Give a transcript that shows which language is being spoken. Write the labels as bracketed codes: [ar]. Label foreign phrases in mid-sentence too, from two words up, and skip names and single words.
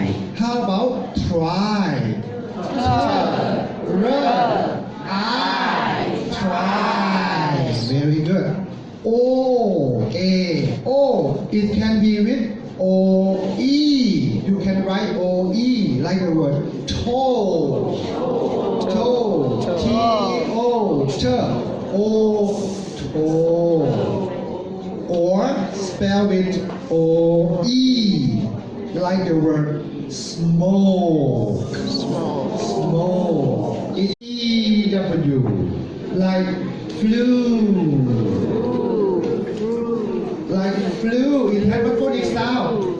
[en] How about try? Try. Very good. O, it can be with O-E. You can write O-E like the word toe. T-O, toe. Or spell with O-E like the word smoke. E-W like flu. It has a phonic sound.